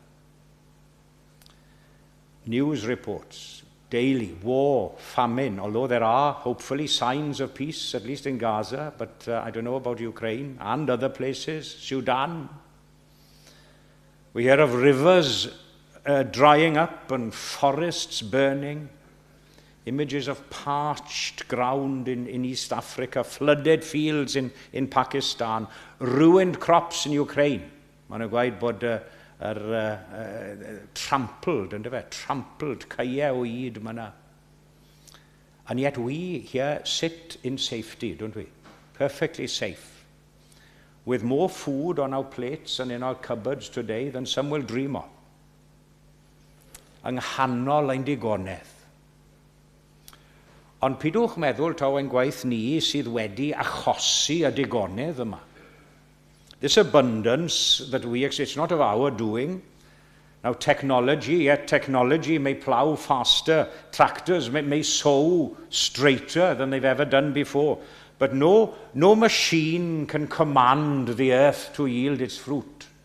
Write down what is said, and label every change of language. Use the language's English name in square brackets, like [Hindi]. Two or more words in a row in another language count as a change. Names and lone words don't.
[English] News reports, daily, war, famine, although there are hopefully signs of peace, at least in Gaza, but I don't know about Ukraine and other places, Sudan. We hear of rivers drying up and forests burning, images of parched ground in East Africa, flooded fields in Pakistan, ruined crops in Ukraine. [Welsh] Maen nhw'n gweud bod trampled, ynddo fe, trampled, caeau o yd yma. [English] And yet we here sit in safety, don't we? Perfectly safe. With more food on our plates and in our cupboards today than some will dream of. [Welsh] Yng nghanol ein digonedd. Ond pidwch meddwl taw ein gwaith ni sydd wedi achosi y digonydd yma. [English] This abundance that we experience, it's not of our doing. Now technology may plough faster, tractors may sow straighter than they've ever done before, but no machine can command the earth to yield its fruit.